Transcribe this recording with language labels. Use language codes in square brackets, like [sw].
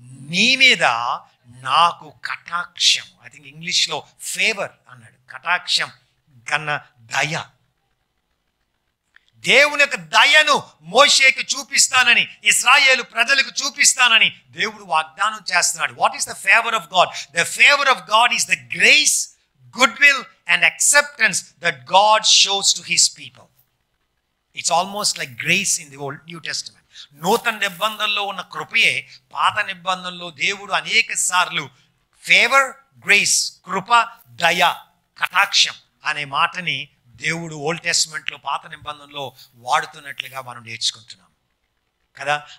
[te] నీ మీద నాకు కటాక్షం. [en] I think [te] ఇంగ్లీష్లో ఫేవర్ అన్నాడు, కటాక్షం కన్నా దయ. దేవుని యొక్క దయను మోషేకి చూపిస్తానని, ఇశ్రాయేలు ప్రజలకు చూపిస్తానని దేవుడు వాగ్దానం చేస్తున్నాడు. [en] What is the favour of God? The favour of God is the grace, goodwill and acceptance that God shows to his people. It's almost like grace in the Old New Testament. [te] నూతన నిబంధనలో ఉన్న కృపయే పాత నిబంధనలో దేవుడు అనేక సార్లు favour, grace, కృప, దయ, కటాక్షం అనే మాటని దేవుడు ఓల్డ్ టెస్టమెంట్లో పాత నిబంధనలో వాడుతున్నట్లుగా మనం నేర్చుకుంటున్నాం కదా.